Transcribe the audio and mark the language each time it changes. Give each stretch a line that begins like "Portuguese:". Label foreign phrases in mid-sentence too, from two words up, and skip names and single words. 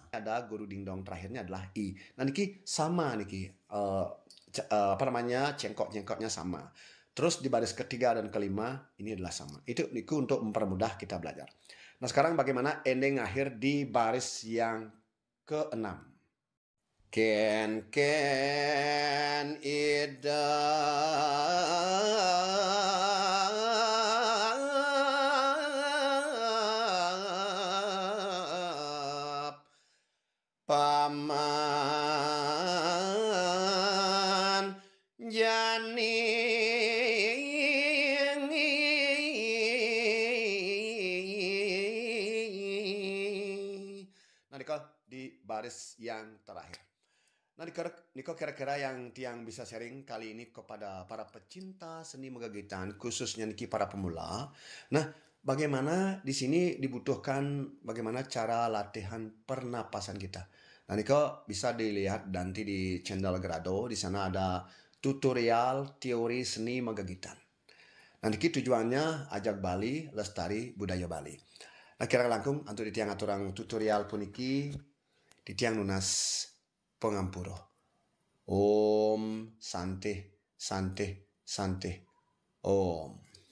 Indonesian: Ada guru dingdong terakhirnya adalah i. Nah, niki sama niki. Cengkok-cengkoknya sama. Terus di baris ketiga dan kelima ini adalah sama. Itu niku untuk mempermudah kita belajar. Nah, sekarang bagaimana ending akhir di baris yang keenam?
Balinese: Ken ida paman jani.
Indonesian: Nah, niko di baris yang terakhir. Nah, niko kira-kira yang tiang bisa sharing kali ini kepada para pecinta seni megagitan, khususnya niki para pemula. Nah, bagaimana di sini dibutuhkan bagaimana cara latihan pernapasan kita. Nah, niko bisa dilihat nanti di channel Grado. Di sana ada tutorial teori seni megagitan. Nah, niki tujuannya ajak Bali, lestari budaya Bali.
Balinese: Nah, kira langkung untuk ditiang aturang tutorial puniki ditiang nunas pengampuro.
Sanskrit: Om Sante Sante Sante Om.